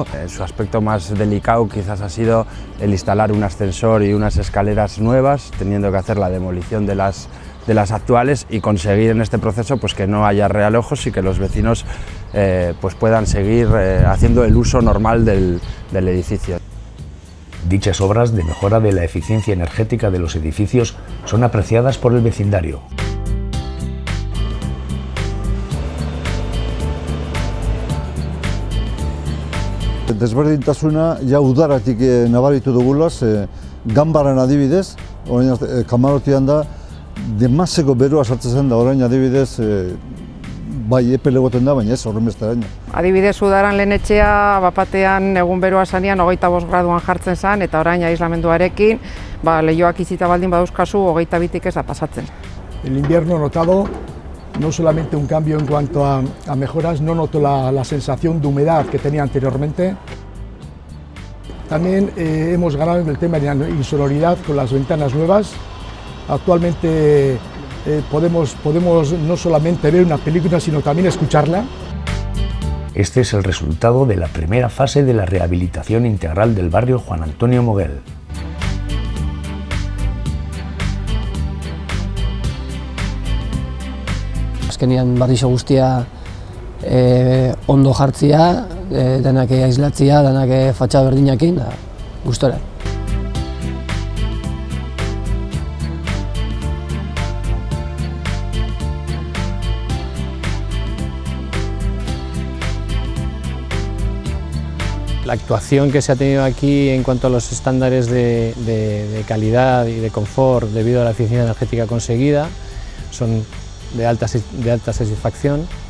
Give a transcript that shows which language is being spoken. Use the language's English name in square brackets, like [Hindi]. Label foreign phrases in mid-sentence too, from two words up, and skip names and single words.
[Spanish] Su aspecto más delicado quizás ha sido el instalar un ascensor y unas escaleras nuevas, teniendo que hacer la demolición de las actuales y conseguir en este proceso pues que no haya realojos y que los vecinos pues puedan seguir haciendo el uso normal del edificio. Dichas obras de mejora de la eficiencia energética de los edificios son apreciadas por el vecindario. [Basque] Desberdintasuna ja udaratik nabaritu dugula, ganbaran adibidez, orain Kamarotian da, demaseko berua sartzen zen da orain adibidez, bai epele egoten da, baina ez horren besteraino. Adibidez, udaran lehen etxea, bapatean egun beroa zanean 25 graduan jartzen zen, eta orain aislamenduarekin, lehioak izita baldin badauzkazu 22 ez da pasatzen. [Spanish] El invierno he notado no solamente un cambio en cuanto a mejoras, no noto la sensación de humedad que tenía anteriormente. También hemos ganado en el tema de la insonoridad con las ventanas nuevas. Actualmente podemos no solamente ver una película, sino también escucharla. Este es el resultado de la primera fase de la rehabilitación integral del barrio Juan Antonio Moguel. [Basque] Azkenean barriso guztia ondo jartzia, denak aislatzia, denak fatxada berdinakin, gustora. [Spanish] La actuación que se ha tenido aquí en cuanto a los estándares de calidad y de confort debido a la eficiencia energética conseguida son de alta satisfacción.